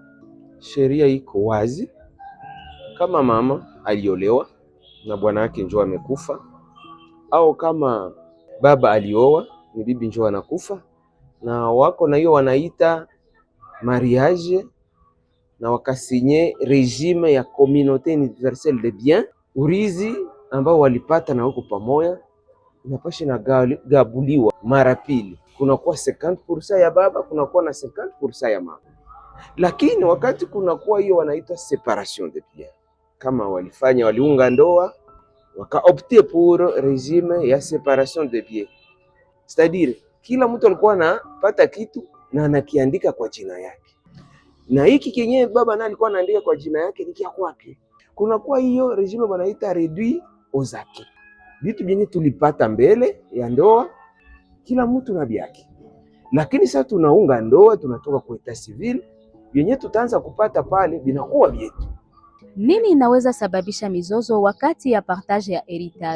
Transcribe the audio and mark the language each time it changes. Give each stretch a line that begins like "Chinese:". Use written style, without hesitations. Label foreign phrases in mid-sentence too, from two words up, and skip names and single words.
Swahili: Sheria iko wazi, kama mama aliolewa na bwana yake njoo amekufa, au kama baba alioa ni bibi njoo anakufa, na wako na hiyo wanaita mariage, na wakasinye regime ya
French: communauté universelle de biens,
Swahili: urizi ambao walipata na huko pamoja inapasha na gabuliwa mara pili, kunakuwa 50% ya baba, kunakuwa na 50% ya mama. Lakini wakati kunakuwa hiyo wanaita
French: separation de biens,
Swahili: kama waliunga ndoa wakaopte
French: pour regime
Swahili: ya
French: separation de biens, c'est-à-dire
Swahili: kila mtu alikuwa anapata kitu na anakiandika kwa jina yake, na hiki kenyewe baba naye alikuwa anaandika kwa jina yake ni kia kwake. Kunakuwa hiyo regime wanaita
French: réduit aux acquis,
Swahili: vitu vyenye tulipata mbele ya ndoa kila mtu na vyake. Lakini sasa tunaunga ndoa, tunatoka kwa
French: etat civil,
Swahili: vyenye tutaanza kupata pale vinakuwa vyetu. Nini inaweza sababisha mizozo wakati ya partage ya heritage?